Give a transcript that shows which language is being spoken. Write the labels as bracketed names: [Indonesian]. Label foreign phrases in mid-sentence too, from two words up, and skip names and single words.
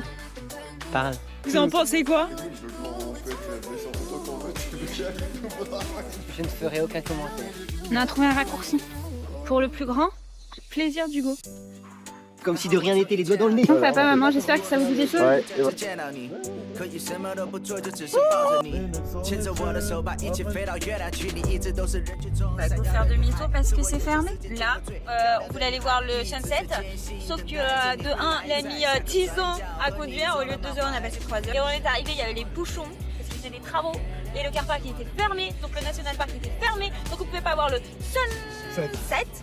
[French] Parle. Vous en pensez quoi? Je ne ferai aucun commentaire. On a trouvé un raccourci. Pour le plus grand plaisir d'Hugo. Comme si de rien n'était, les doigts dans le nez. Bon, papa, maman, j'espère que ça vous dit des choses. Ouais, et [Chinese] 见到你，可以什么都不做，就只是抱着你，牵着我的手，把一起飞到月亮去，你一直都是人群中。 [French] On va faire demi-tour parce que c'est fermé. Là, on voulait aller voir le sunset, sauf que de 1, il a mis 10 ans à conduire, au lieu de 2 heures, on a passé 3 heures. Et on est arrivé, il y avait les bouchons, parce qu'ils faisaient des travaux, et le [English] car park [French] était fermé, donc le [English] national park [French] était fermé, donc on pouvait pas voir le sunset.